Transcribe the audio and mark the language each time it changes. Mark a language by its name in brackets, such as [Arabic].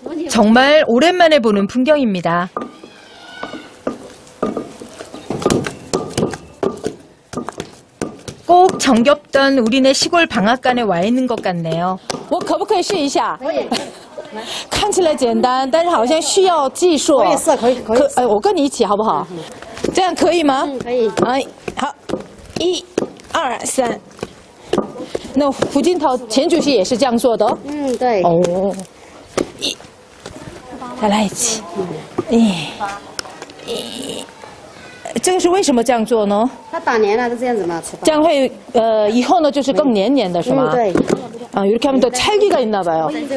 [Korean] 정말 오랜만에 보는 풍경입니다. 꼭 정겹던 우리네 시골 방앗간에 와 있는 것 같네요. [Chinese] 我可不可以试一下？看起来简单，但是好像需要技术。可以试，可以。我跟你一起好不好？这样可以吗？可以。哎，好，1、2、3。那胡锦涛前主席也是这样做的哦。对。哦，再来一起。这个是为什么这样做呢？它打黏了，就这样子嘛，吃这样会以后呢就是更黏黏的是吗？对。 [Korean] 아, 이렇게 하면 더 찰기가 있나 봐요.